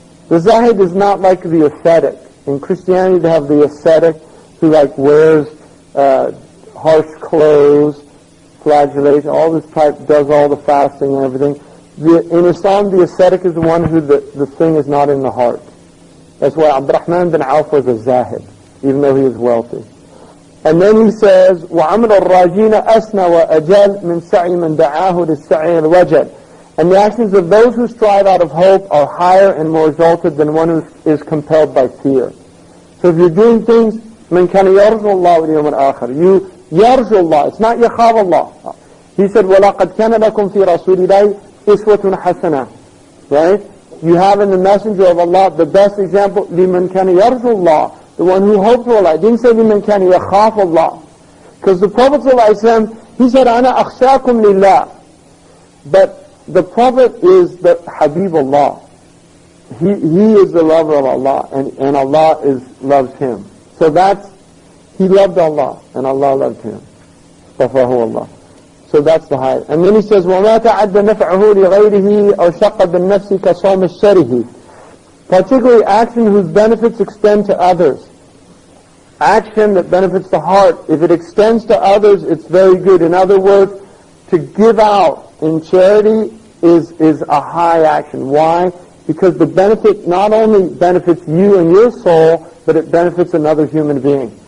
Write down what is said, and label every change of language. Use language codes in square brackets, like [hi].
[en] The zahid is not like the ascetic. In Christianity, they have the ascetic who like wears harsh clothes flagellation, all this type, does all the fasting and everything. In Islam, the ascetic is the one who the thing is not in the heart. That's why Abdurrahman bin Auf was a zahid, even though he was wealthy. And then he says, [ar] وَعَمْرَ الرَّاجِينَ أَسْنَى وَأَجَلْ مِنْ سَعْيِ مَنْ دَعَاهُ لِلسَّعِي الْوَجَلِ. [en] And the actions of those who strive out of hope are higher and more exalted than one who is compelled by fear. So if you're doing things, [ar] مَنْ كَانَ يَرْجُ اللَّهُ وَالْيَوْمَ الْآخِرِ. [en] You يَرْجُ Allah. It's not يَخَافَ Allah. He said, [ar] وَلَقَدْ كَانَ لَكُمْ فِي رَسُولِ اللَّهِ إِسْوَةٌ حَسَنَةٌ. [en] Right? You have in the Messenger of Allah the best example, [ar] لِمَنْ كَانَ يَرْجُ اللَّهُ. [en] The one who hopes for Allah. It didn't say [ar] لِمَنْ كَانَ يَخَافَ [en] Allah. Because the Prophet ﷺ, he said, [ar] أَنَا أَخْشَاكُمْ لِلَّهِ. [en] But the Prophet is the Habib Allah. He is the lover of Allah, and Allah loves him. So he loved Allah, and Allah loved him. Safahu Allah. So that's the height. And then he says, [ar] وَمَا تَعَدَّ نَفْعُهُ لِغَيْرِهِ أَوْ شَقَّ بِالنَّفْسِ كَصَوْمِ الشَّرِهِ. [en] Particularly action whose benefits extend to others. Action that benefits the heart. If it extends to others, it's very good. In other words, to give out in charity is a high action. Why? Because the benefit not only benefits you and your soul, but it benefits another human being.